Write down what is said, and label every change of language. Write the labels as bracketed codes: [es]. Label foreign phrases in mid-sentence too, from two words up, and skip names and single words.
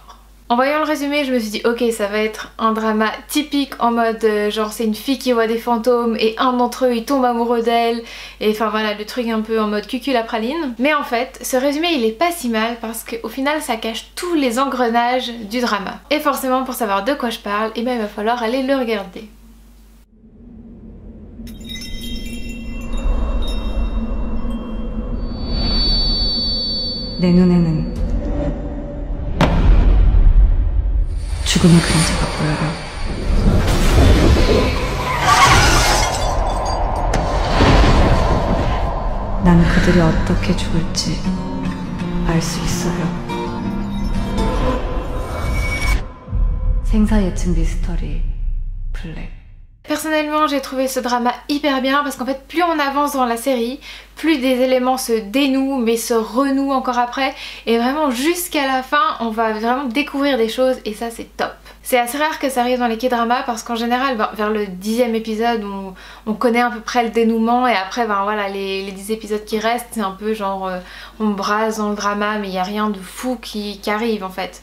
[fr] En voyant le résumé, je me suis dit ok, ça va être un drama typique en mode genre c'est une fille qui voit des fantômes et un d'entre eux il tombe amoureux d'elle et enfin voilà le truc un peu en mode cucul la praline. Mais en fait ce résumé il est pas si mal parce qu'au final ça cache tous les engrenages du drama. Et forcément pour savoir de quoi je parle, eh ben, il va falloir aller le regarder. [ko] 내 눈에는 죽음의 그림자가 보여요. 난 그들이 어떻게 죽을지 알 수 있어요. 생사 예측 미스터리 블랙. [fr] Personnellement j'ai trouvé ce drama hyper bien parce qu'en fait plus on avance dans la série, plus des éléments se dénouent mais se renouent encore après et vraiment jusqu'à la fin on va vraiment découvrir des choses et ça c'est top. C'est assez rare que ça arrive dans les K-dramas parce qu'en général vers le 10e épisode on connaît à peu près le dénouement et après ben voilà les 10 épisodes qui restent c'est un peu genre on brasse dans le drama mais il n'y a rien de fou qui arrive en fait.